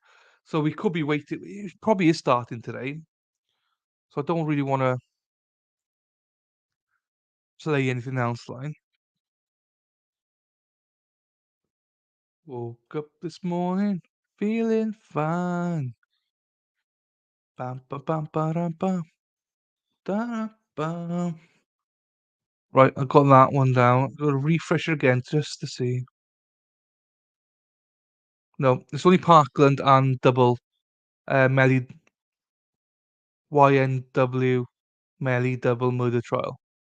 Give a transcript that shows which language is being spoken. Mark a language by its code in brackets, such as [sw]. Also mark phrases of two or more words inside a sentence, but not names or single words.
[en] So we could be waiting. It probably is starting today. So I don't really want to say anything else, like. Woke up this morning feeling fine. Bam, ba, bam, ba-dum, bum, da, bum. Right, I got that one down. Gotta refresh it again just to see. No, it's only Parkland and double Melly YNW Melly double murder trial.